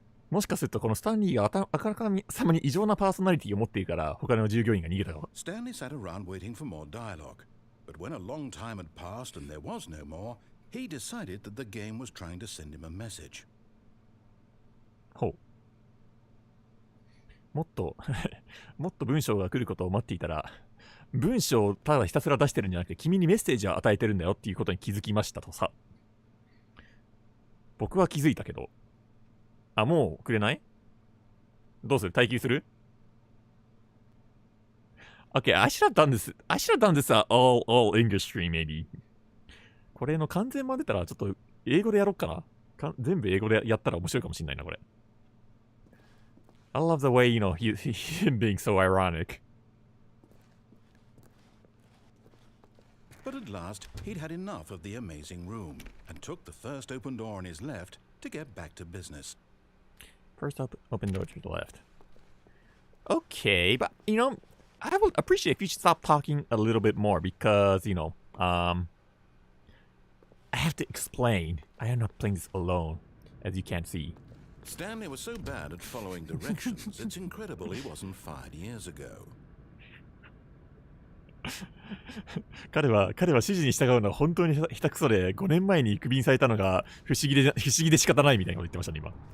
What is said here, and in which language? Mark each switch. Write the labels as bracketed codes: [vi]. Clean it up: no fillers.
[ja] もしかするとこのスタンリーがあからかさまに異常なパーソナリティを持っているから他の従業員が逃げたの。 [en] Stanley sat around waiting for more dialogue, but when a long time had passed and there was no more, he decided that the game was trying to send him a message. [ja] ほう。もっと文章が来ることを待っていたら、文章をただひたすら出してるんじゃなくて君にメッセージを与えてるんだよっていうことに気づきましたとさ。僕は気づいたけど。もうくれない？どうする？待機する？ [en] Okay, I should have done this all English stream maybe. [ja] これの完全版出たらちょっと英語でやろっかな。全部英語でやったら面白いかもしれないな、これ。 [en] I love the way, him being so ironic. But at last, he'd had enough of the amazing room and took the first open door on his left to get back to business. First open door to the left. Okay, but, I would appreciate if you should stop talking a little bit more because, I have to explain. I am not playing this alone, as you can see. Stanley was so bad at following directions, it's incredible he wasn't fired years ago. [ja] 彼は指示に従うのは本当に下手くそで、5年前にクビにされたのが不思議で仕方ないみたいなこと言ってましたね、今。